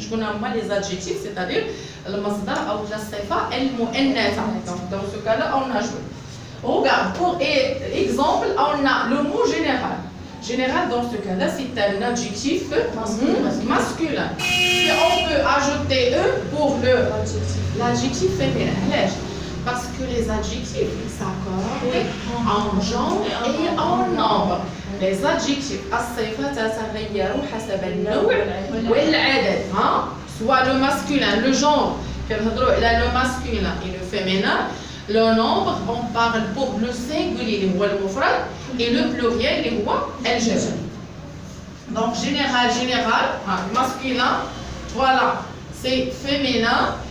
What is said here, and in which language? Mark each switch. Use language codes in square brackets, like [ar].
[ar] شكون هما [fr] les adjectifs c'est-à-dire [ar] المصدر او الصفه المؤنثه. [fr] Donc dans ce cas-là on ajoute. Regarde, pour exemple, on a le mot général. Général, dans ce cas-là, c'est un adjectif masculin. Et on peut ajouter E pour l'adjectif féminin. Parce que les adjectifs s'accordent en genre et en nombre. Les adjectifs, [ar] الصفات تتغير حسب النوع والعدد. [fr] Soit le masculin, le genre, le masculin et le féminin. Le nombre, on parle pour le singulier, le mufrad, et le pluriel, el jam'. Donc général, masculin, voilà, c'est féminin.